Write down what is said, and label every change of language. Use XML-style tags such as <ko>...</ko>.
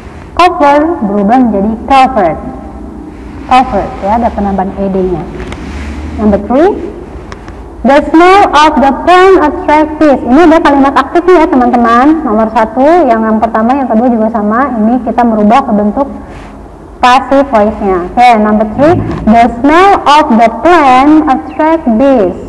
<id>Cover berubah menjadi covered ya, ada penambahan ed-nya.</id> <en>Number 3, The smell of the plant attract bees.</en> <id>Ini ada kalimat aktif ya teman-teman. Nomor 1, yang pertama, yang kedua juga sama. Ini kita merubah ke bentuk passive voice-nya.</id> <en>Oke, number 3, the smell of the plant attract bees.</en>